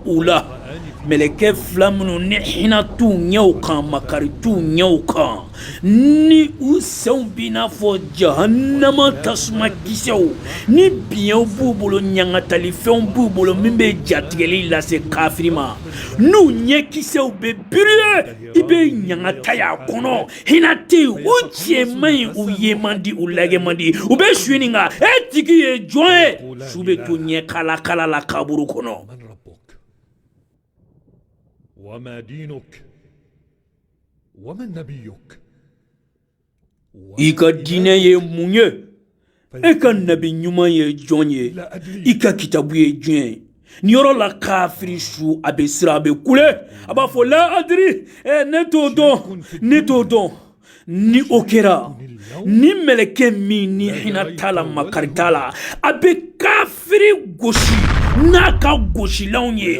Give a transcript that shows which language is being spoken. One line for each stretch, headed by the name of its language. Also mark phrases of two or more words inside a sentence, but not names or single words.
Bambara: u la mɛlɛkɛ fila minnu ni hinɛ t'u ɲɛw kan makari t'u ɲɛw kan ni u senw b'i n'a fɔ jahannama tasuma kisɛw ni biɲɛw b'u bolo ɲangatalifɛnw b'u bolo min bɛ jatigɛli lase kafiri ma n'u ɲɛ kisɛw bɛ biriye i bɛ ɲangata y'a kɔnɔ hinɛ tɛ yen u tiɲɛ man ɲi u ye man di u lajɛ man di u bɛ su ɲininka e tigi ye jɔn ye su bɛ to ɲɛ kala la kaburu kɔnɔ.
Arabic: وما دينك ومن نبيك
Bambara: i ka diinɛ ye mun ye e ka nabi ɲuman ye jɔn ye i ka kitabu ye jɔn ye ni yɔrɔ la kafiri su a bɛ siran a bɛ kule a b'a fɔ la adiri ne t'o dɔn ni o kɛra ni mɛlɛkɛ min ni hinɛ t'a la makari t'a la a bɛ kafiri gosi n'a ka gosilanw ye